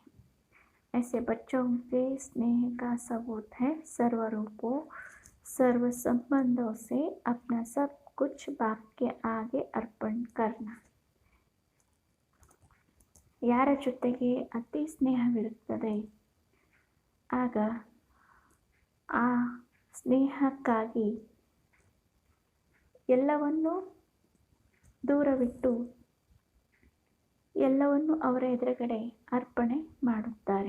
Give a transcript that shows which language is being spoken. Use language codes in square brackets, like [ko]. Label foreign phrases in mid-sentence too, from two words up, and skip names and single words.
[hi] ऐसे बच्चों के स्नेह का सबूत है सर्व रूपों सर्व संबंधों से अपना सब कुछ बाप के आगे अर्पण करना। [kn] ಯಾರ ಜೊತೆಗೆ ಅತಿ ಸ್ನೇಹವಿರುತ್ತದೆ ಆಗ ಆ ಸ್ನೇಹಕ್ಕಾಗಿ ಎಲ್ಲವನ್ನೂ ದೂರವಿಟ್ಟು ಎಲ್ಲವನ್ನು ಅವರ ಎದುರುಗಡೆ ಅರ್ಪಣೆ ಮಾಡುತ್ತಾರೆ.